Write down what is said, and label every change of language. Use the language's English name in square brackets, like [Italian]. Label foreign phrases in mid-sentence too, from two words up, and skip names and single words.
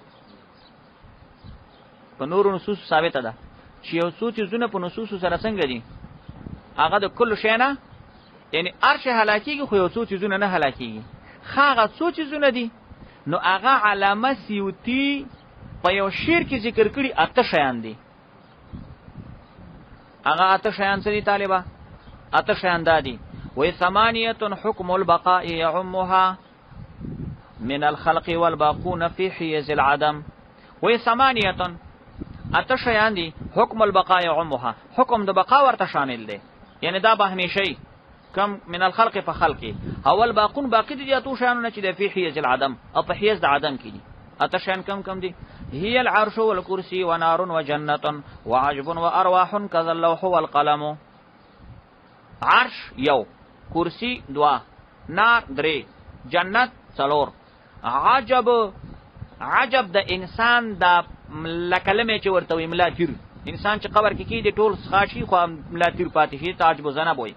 [Pashto] په نورو نصوص ثابت ده چې یو څو چیزونه په نصوص سره څنګه دي، هغه د کل شی نه، یعنی هر شی هلاکیږي خو یو څو چیزونه نه هلاکیږي. هغه څو چیزونه دي نو هغه علامه سیوطی په یو شعر کې ذکر کړي 8 شیان دي. هغه 8 شیان څه دي طالبہ؟ 8 شیان دادي. [Arabic] وی ثمانیه حکم البقاء يعمها من الخلق والباقون في حيز العدم. وی ثمانیه [Pashto] 8 شیان دي [Arabic] حکم البقاء يعمها، [Pashto] حکم د بقا ورته شامل دي، یعنی دا به همیشئ کم [Arabic] من الخلق [Pashto] په خلقي، اول باقون باقی دي اتو شیانونه چې د [Arabic] فی حیز العدم [Pashto] او په حیز د عدم کې دي. 8 شیان کم دي؟ [Arabic] هي العرش والكرسي ونار وجنة وعجب وارواح كذا اللوح والقلم. [Pashto] عرش یو، کرسی 2، نار 3، جنت 4. عجب د انسان د لکلمه چې ورته وی ملاتیر، انسان چې قبر کې کیږي ټول خاشي خو ملاتیر پاتې شي، تعجب زنه بوي.